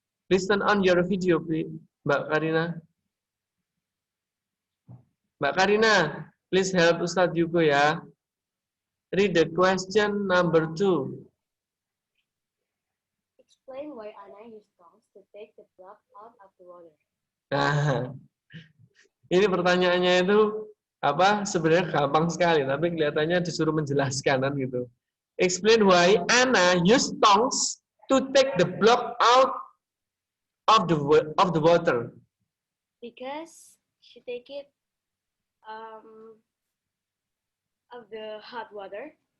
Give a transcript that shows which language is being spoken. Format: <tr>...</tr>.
<en>Please turn on your video, please, Mbak Karina. Mbak Karina, please help Ustadz Yugo ya. Read the question number 2. Explain why Anna used tongs to take the block out of the water.</en> <id>Nah, ini pertanyaannya itu apa? Sebenarnya gampang sekali, tapi kelihatannya disuruh menjelaskan kan gitu.</id> <en>Explain why Anna used tongs to take the block out of the water. Because she take it of the hot water.</en>